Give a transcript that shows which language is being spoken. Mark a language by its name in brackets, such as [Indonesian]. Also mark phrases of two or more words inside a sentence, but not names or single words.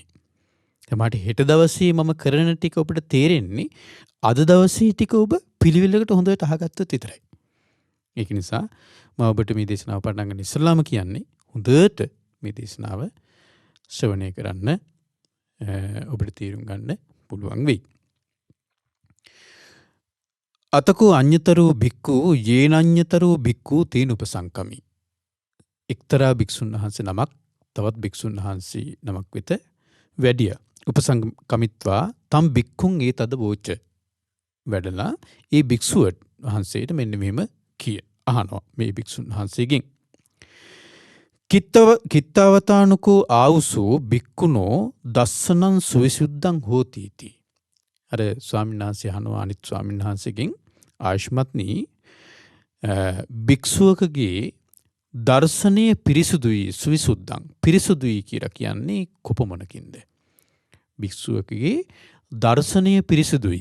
[Sinhala] මට හෙට දවසේ මම කරන ටික ඔබට තේරෙන්නේ අද දවසේ ටික ඔබ පිළිවෙලකට හොඳට අහගත්තොත් විතරයි. ඒක නිසා මම ඔබට මේ දේශනාව පටන් ගන්න ඉස්සෙල්ලාම කියන්නේ හොඳට මේ දේශනාව ශ්‍රවණය කරන්න ඔබට තේරුම් ගන්න පුළුවන් වෙයි. [Pali] අතකෝ අඤ්ඤතරෝ භික්ඛු යේනඤ්ඤතරෝ භික්ඛු තේන උපසංකමි. [Sinhala] එක්තරා භික්ෂුන් වහන්සේ නමක් තවත් භික්ෂුන් වහන්සේ නමක් වෙත වැඩිය. [Pali] උපසංකමිත්වා තම් භික්ඛුන් ඒ තද වෝච. [Sinhala] වැඩලා ඒ භික්ෂුව වහන්සේට මෙන්න මෙහෙම අහනවා මේ භික්ෂුන් වහන්සේගෙන්. [Pali] කිත්තවතානුකෝ ආවුසෝ භික්ඛුනෝ දස්සනං සුවිසුද්ධං හෝති इति. [Sinhala] අර ස්වාමීන් වහන්සේ අහනවා අනිත් ස්වාමීන් වහන්සේගෙන් ආයුෂ්මත්නි භික්ෂුවකගේ දර්ශනය පිරිසුදුයි සුවිසුද්ධං පිරිසුදුයි කියලා කියන්නේ කොපමණකින්ද? භික්ෂුවකගේ දර්ශනය පිරිසුදුයි.